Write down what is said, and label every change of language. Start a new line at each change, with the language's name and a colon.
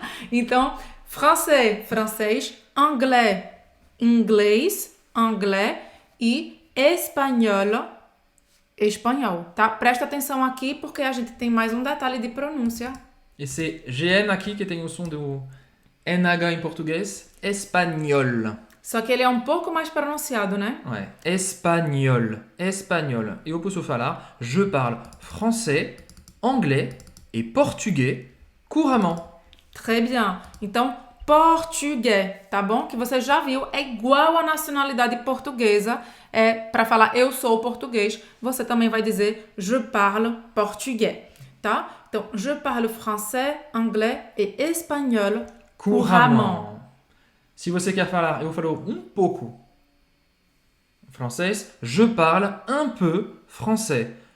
Portuguese: Então, francês, francês, anglais, inglês, anglais e espanhol, espanhol, tá? Presta atenção aqui porque a gente tem mais um detalhe de pronúncia. E c'est GN aqui que tem o som do NH em português, espanhol. Só que ele é um pouco mais pronunciado, né?
French: Ouais, espagnol, espagnol.
Portuguese: Eu posso falar
French: je parle français, anglais et portugais couramment. Très bien.
Portuguese: Então, português, tá bom? Que você já viu, é igual à nacionalidade portuguesa. É para falar eu sou português, você também vai dizer
French: je parle portugais,
Portuguese: tá?
French: Então, je parle français, anglais et espagnol couramment.
Portuguese: Se você quer falar, eu falo um pouco francês,
French: je parle un peu français.